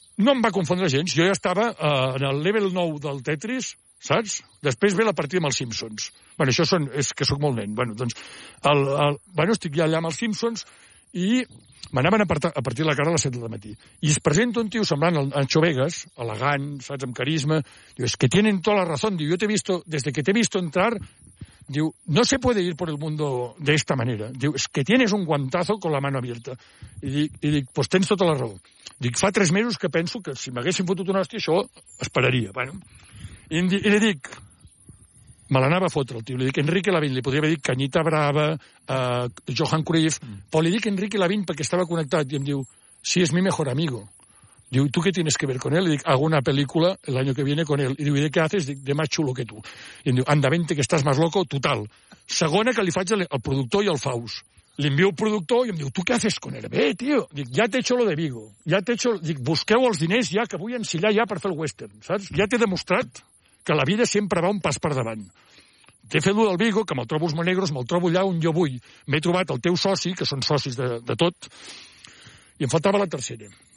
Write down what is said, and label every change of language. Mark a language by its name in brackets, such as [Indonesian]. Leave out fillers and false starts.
[Catalan] No em va confondre gens. Jo ja estava en el level 9 del Tetris, saps? Després ve la partida amb els Simpsons. Bueno, això són, és que sóc molt nen. Bueno, doncs, bueno, estic ja allà amb els Simpsons, i m'anaven a partir la cara a les 7 del matí. I es presenta un tio semblant a Ancho Vegas, elegant, saps, amb carisma. [Spanish] Diu, es que tienen toda la razón. Diu, yo te he visto, desde que te he visto entrar, diu, no se puede ir por el mundo de esta manera. Diu, es que tienes un guantazo con la mano abierta. [Catalan] I dic, pues tens tota la raó. Dic, fa 3 mesos que penso que si m'haguessin fotut una hòstia, això esperaria. Bueno. I li dic... Me l'anava a fotre, el tio. Li dic Enrique Lavín. Li podria haver dit Cañita Brava, Johan Cruyff. Però li dic Enrique Lavín perquè estava connectat. I em diu, sí, és [Spanish] mi mejor amigo. Diu, tu què tienes que ver con él? [Catalan] Li dic, [Spanish] hago una película el año que viene con él. [Catalan] I diu, [Spanish] i de què haces? Dic, de más chulo que tú. [Catalan] I em diu, [Spanish] anda, vente, que estás más loco, total. [Catalan] Segona que li faig al productor i al Faust. Li envio el productor i em diu, tu què haces con él? Bé, tio. Dic, ja t'he hecho lo de Viggo. Ja t'he hecho... Dic, busqueu els diners ja, que vull ensillar ja per fer el western, saps? Ja t'he demostrat que la vida sempre va un pas per davant. T'he fet allò del Viggo, que me'l trobo als Monegros, me'l trobo allà on jo vull. M'he trobat el teu soci, que són socis de tot, i em faltava la tercera.